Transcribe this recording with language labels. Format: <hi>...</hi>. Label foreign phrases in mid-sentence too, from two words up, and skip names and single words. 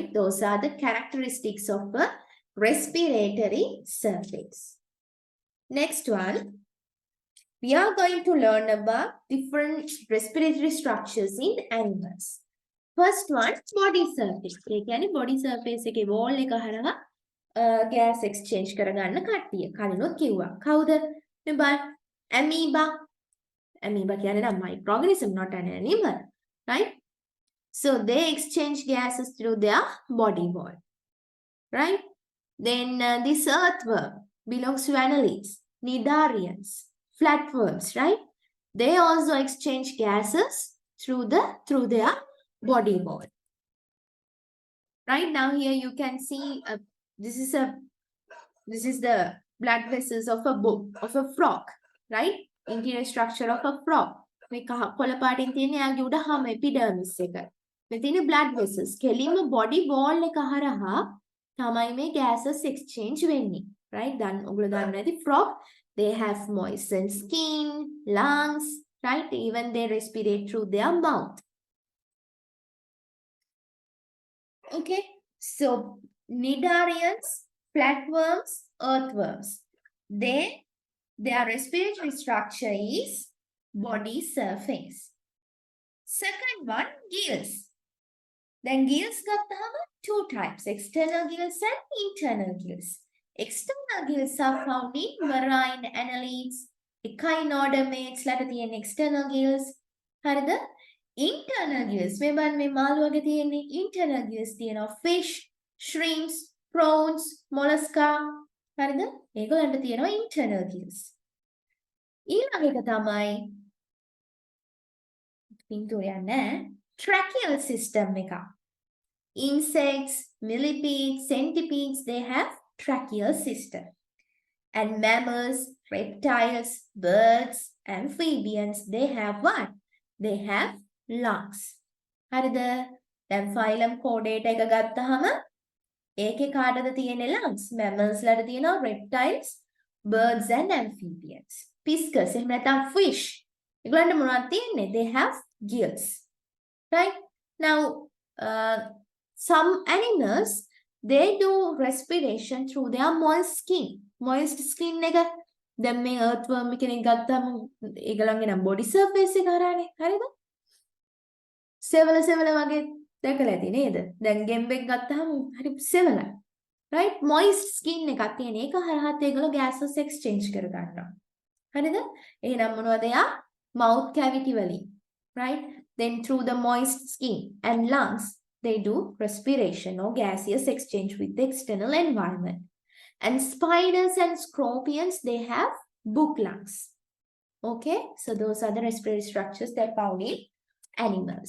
<en>Those are the characteristics of a respiratory surface. Next one, we are going to learn about different respiratory structures in animals. First one, body surface.</en> <si>කියන්නේ</si> <en>body surface</en> <si>එකේ wall එක හරහා</si> <en>gas exchange</en> <si>කරගන්න කට්ටිය. කලිනුත් කිව්වා. කවුද? මේ බලන්න.</si> <en>amoeba. Amoeba කියන්නේ නම් microorganism, not an animal, right? So they exchange gases through their body wall, right? Then this earthworm belongs to annelids, cnidarians, flatworms, right? They also exchange gases through their body wall. Right now here you can see this is the blood vessels of a frog, right? Interior structure of a frog.</en> <si>මේ කොළ පාටින් තියෙන යාගේ උඩ හැම epidermis එක. මේ තියෙන</si> <en>blood vessels.</en> <si>කෙලින්ම</si> <en>body wall</en> <si>එක හරහා තමයි මේ</si> <en>gases exchange</en> <si>වෙන්නේ. Right? දැන් ඔයගොල්ලෝ දන්නවා ඇති</si> <en>frog, they have moistened skin, lungs, right? Even they respirate through their mouth. Okay? So cnidarians, flatworms, earthworms, their respiratory structure is body surface. Second one, gills. Then gills ගත්තාම two types, external gills and internal gills. External gills are found in marine annelids, Echinodermates</en> <si>ලට තියෙන</si> <en>external gills.</en> <si>හරිද?</si> <en>Internal gills.</en> <si>මේ බලන්න මේ මාළුවගේ තියෙන්නේ</si> <en>internal gills</en> <si>තියෙනවා.</si> <en>Fish, shrimps, prawns, mollusca.</en> <si>හරිද? ඒගොල්ලන්ට තියෙනවා</si> <en>internal gills.</en> <si>ඊළඟ එක තමයි පින්තූරය නැහැ.</si> <en>Tracheal system එක. Insects, millipedes, centipedes, they have tracheal system. And mammals, reptiles, birds, amphibians, they have what? They have lungs.</en> <si>හරිද? දැන්</si> <en>phylum chordate</en> <si>එක ගත්තාම ඒකේ කාටද තියෙන්නේ lungs?</si> <en>Mammals</en> <si>ලට තියෙනවා</si> <en>reptiles, birds and amphibians.</en> <si>Pisces එහෙම නැත්නම් fish. ඒගොල්ලන්ට මොනවද තියෙන්නේ?</si> <en>They have gills. Right? Now, some animals, they do respiration through their moist skin. Moist skin</en> <si>එක දැන් මේ earthworm කෙනෙක් ගත්තාම ඒගොල්ලන්ගේ නම්</si> <en>body surface</en> <si>එක හරහානේ. හරිද? සෙවල වගේ දැකලා ඇති නේද? දැන් ගෙම්බෙක් ගත්තාම හරි සෙවලයි.</si> <en>Right? Moist skin</en> <si>එකක් තියෙන. ඒක හරහාත් ඒගොල්ලෝ</si> <en>gases exchange</en> <si>කර ගන්නවා. හරිද? එහෙනම් මොනවද යා?</si> <en>Mouth cavity වලින්. Right? Then through the moist skin and lungs, they do respiration or gaseous exchange with the external environment. And spiders and scorpions, they have book lungs. Okay, so those are the respiratory structures that are found in animals.</en>